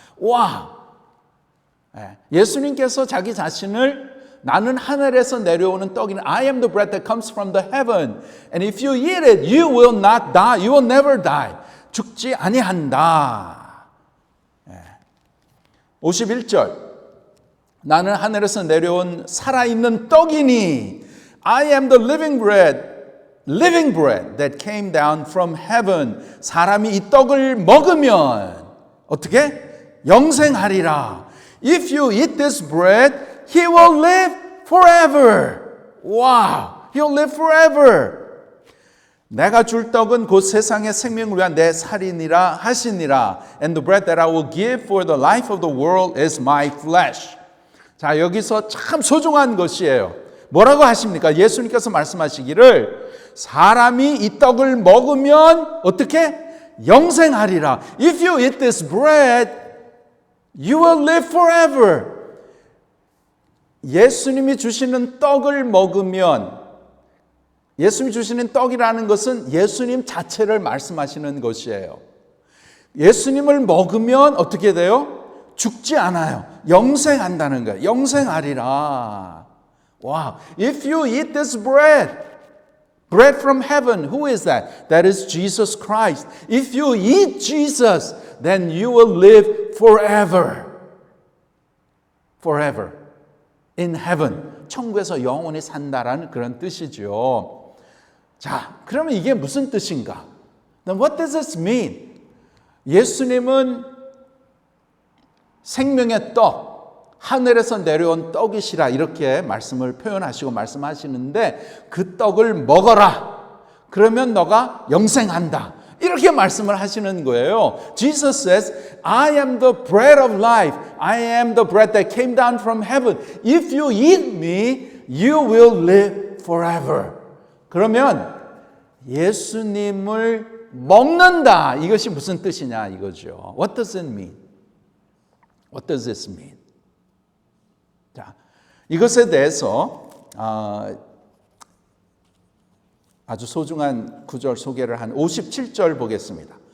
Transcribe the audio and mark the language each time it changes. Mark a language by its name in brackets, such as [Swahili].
[Korean] 와! 예수님께서 자기 자신을 나는 하늘에서 내려오는 떡이니 [English] I am the bread that comes from the heaven. And if you eat it, you will not die. You will never die. [Korean] 죽지 아니한다. 51절 나는 하늘에서 내려온 살아있는 떡이니 [English] I am the living bread that came down from heaven. [Korean] 사람이 이 떡을 먹으면 어떻게? 영생하리라. [English] If you eat this bread, he will live forever. Wow, he'll live forever. [Korean] 내가 줄 떡은 곧 세상의 생명을 위한 내 살이니라 하시니라. [English] And the bread that I will give for the life of the world is my flesh. [Korean] 자, 여기서 참 소중한 것이에요. 뭐라고 하십니까? 예수님께서 말씀하시기를 사람이 이 떡을 먹으면 어떻게? 영생하리라. [English] If you eat this bread, you will live forever. [Korean] 예수님이 주시는 떡을 먹으면 예수님이 주시는 떡이라는 것은 예수님 자체를 말씀하시는 것이에요. 예수님을 먹으면 어떻게 돼요? 죽지 않아요. 영생한다는 거예요. 영생하리라. Wow. [English] If you eat this bread from heaven, who is that? That is Jesus Christ. If you eat Jesus, then you will live forever. Forever. In heaven. [Korean] 천국에서 영원히 산다라는 그런 뜻이죠. 자, 그러면 이게 무슨 뜻인가? [English] Then what does this mean? [Korean] 예수님은 생명의 떡, 하늘에서 내려온 떡이시라 이렇게 말씀을 표현하시고 말씀하시는데 그 떡을 먹어라. 그러면 너가 영생한다. 이렇게 말씀을 하시는 거예요. [English] Jesus says, I am the bread of life. I am the bread that came down from heaven. If you eat me, you will live forever. [Korean] 그러면 예수님을 먹는다. 이것이 무슨 뜻이냐 이거죠. [English] What does it mean? What does this mean? [Korean] 자, 이것에 대해서 아주 소중한 구절 소개를 한 57절 보겠습니다.